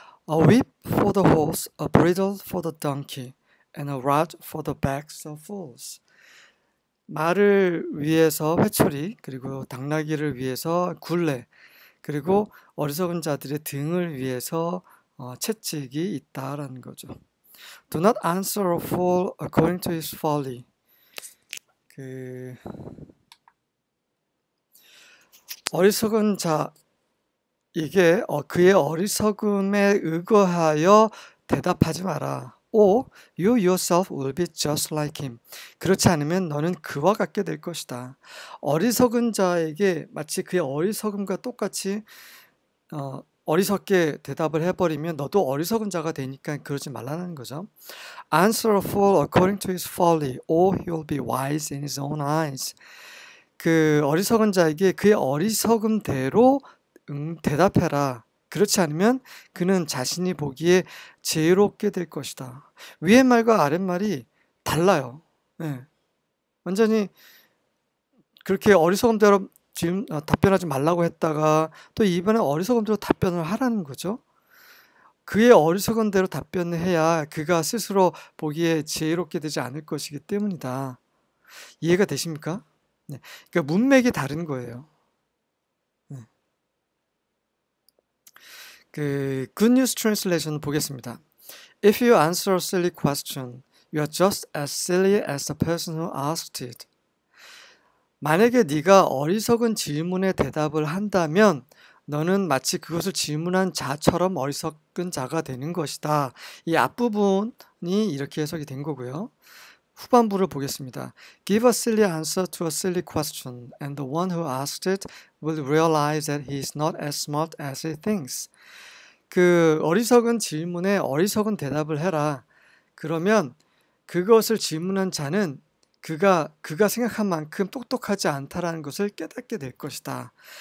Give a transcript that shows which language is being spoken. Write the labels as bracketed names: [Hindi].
[English] A whip for the horse, a bridle for the donkey, and a rod for the backs of fools. [Korean] 말을 위해서 회초리, 그리고 당나귀를 위해서 굴레, 그리고 어리석은 자들의 등을 위해서 채찍이 있다라는 거죠. [English] Do not answer a fool according to his folly. [Korean] 어리석은 자, 이게 그의 어리석음에 의거하여 대답하지 마라. [English] Or you yourself will be just like him. [Korean] 그렇지 않으면 너는 그와 같게 될 것이다. 어리석은 자에게 마치 그의 어리석음과 똑같이 어리석게 대답을 해버리면 너도 어리석은 자가 되니까 그러지 말라는 거죠. [English] Answer a fool according to his folly, or he will be wise in his own eyes. [Korean] 그 어리석은 자에게 그의 어리석음대로 대답해라. 그렇지 않으면 그는 자신이 보기에 지혜롭게 될 것이다. 위의 말과 아랫말이 달라요. 네. 완전히 그렇게 어리석음대로 답변하지 말라고 했다가 또 이번에 어리석음대로 답변을 하라는 거죠. 그의 어리석은 대로 답변을 해야 그가 스스로 보기에 지혜롭게 되지 않을 것이기 때문이다. 이해가 되십니까? 네. 그러니까 문맥이 다른 거예요. 네. [English] 그 Good News Translation [Korean] 보겠습니다. [English] If you answer a silly question, you are just as silly as the person who asked it. [Korean] 만약에 네가 어리석은 질문에 대답을 한다면 너는 마치 그것을 질문한 자처럼 어리석은 자가 되는 것이다. 이 앞부분이 이렇게 해석이 된 거고요. 후반부를 보겠습니다. [English] Give a silly answer to a silly question, and the one who asked it will realize that he is not as smart as he thinks. [Korean] 그 어리석은 질문에 어리석은 대답을 해라. 그러면 그것을 질문한 자는 그가 생각한 만큼 똑똑하지 않다라는 것을 깨닫게 될 것이다.